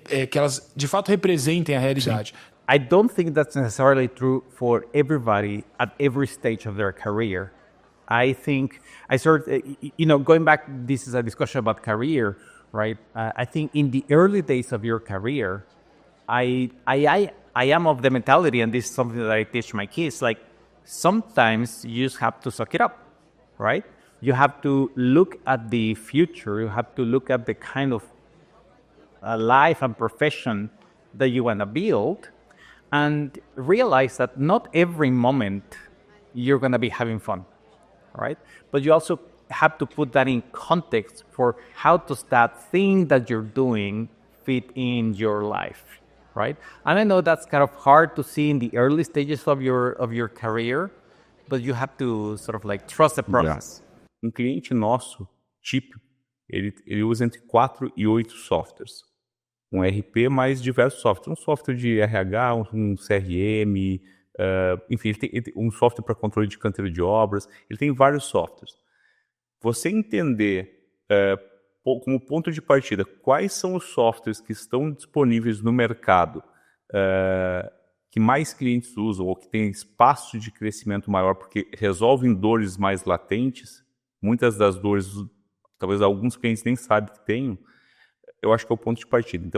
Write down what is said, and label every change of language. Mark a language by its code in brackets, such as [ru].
[pt] que elas de fato representem a realidade. [en] I don't think that's necessarily true for everybody at every stage of their career. I think going back, this is a discussion about career, right? I think in the early days of your career, I am of the mentality, and this is something that I teach my kids, like sometimes you just have to suck it up, right? You have to look at the future. You have to look at the kind of life and profession that you want to build, and realize that not every moment you're going to be having fun, right? But you also have to put that in context for how does that thing that you're doing fit in your life, right? And I know that's kind of hard to see in the early stages of your career, but you have to sort of like trust the process. [pt] Um cliente nosso, típico, ele usa entre 4 e 8 softwares. Um RP mais diversos softwares. Um software de RH, um CRM, enfim, ele tem um software para controle de canteiro de obras. Ele tem vários softwares. Você entender como ponto de partida quais são os softwares que estão disponíveis no mercado, que mais clientes usam ou que tem espaço de crescimento maior porque resolvem dores mais latentes, muitas das dores, talvez alguns clientes nem sabem que tenham, eu acho que é o ponto de partida.